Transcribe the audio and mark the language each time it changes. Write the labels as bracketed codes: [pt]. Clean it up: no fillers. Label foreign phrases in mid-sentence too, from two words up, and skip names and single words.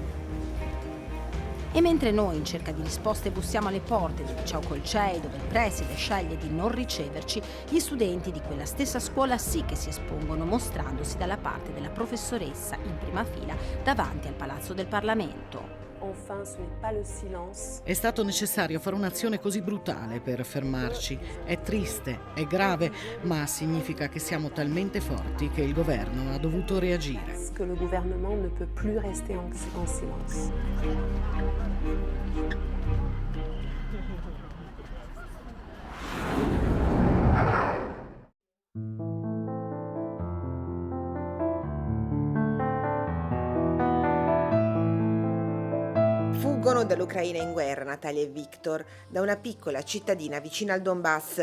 [it] E mentre noi in cerca di risposte bussiamo alle porte del liceo Kolchei, dove il preside sceglie di non riceverci, gli studenti di quella stessa scuola sì che si espongono, mostrandosi dalla parte della professoressa in prima fila davanti al Palazzo del Parlamento. È stato necessario fare un'azione così brutale per fermarci. È triste, è grave, ma significa che siamo talmente forti che il governo ha dovuto reagire. [fr] Le gouvernement ne peut plus rester en silence. [it] Fuggono dall'Ucraina in guerra Natalia e Viktor da una piccola cittadina vicina al Donbass.